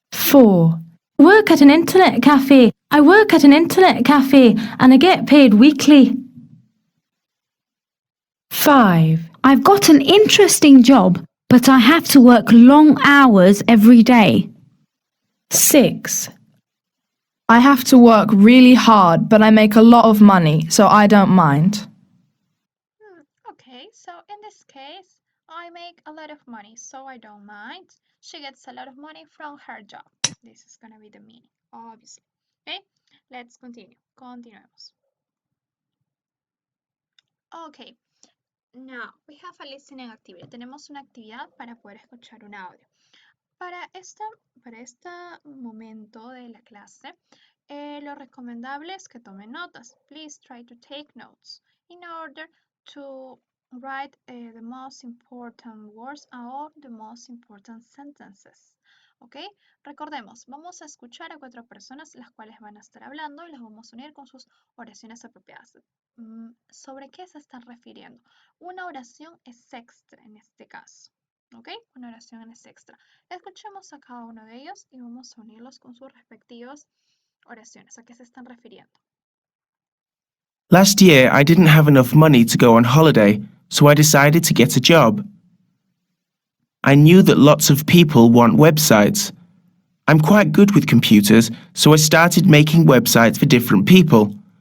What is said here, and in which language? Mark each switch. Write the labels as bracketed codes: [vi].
[en] 4. Work at an internet cafe. I work at an internet cafe and I get paid weekly. 5. I've got an interesting job, but I have to work long hours every day. 6. I have to work really hard, but I make a lot of money, so I don't mind. Okay, so in this case, I make a lot of money, so I don't mind. She gets a lot of money from her job. This is gonna be the meaning, obviously. Okay, let's continue. [es] Continuemos. [en] Okay, now we have a listening activity. [es] Tenemos una actividad para poder escuchar un audio. Para este momento de la clase, lo recomendable es que tomen notas. [en] Please try to take notes in order to write the most important words or the most important sentences. ¿Ok? [es] Recordemos, vamos a escuchar a 4 personas las cuales van a estar hablando y las vamos a unir con sus oraciones apropiadas. ¿Sobre qué se están refiriendo? Una oración es extra en este caso. ¿Ok? Una oración es extra. Escuchemos a cada uno de ellos y vamos a unirlos con sus respectivas oraciones. ¿A qué se están refiriendo? [en] Last year, I didn't have enough money to go on holiday, so I decided to get a job. I knew that lots of people want websites. I'm quite good with computers, so I started making websites for different people.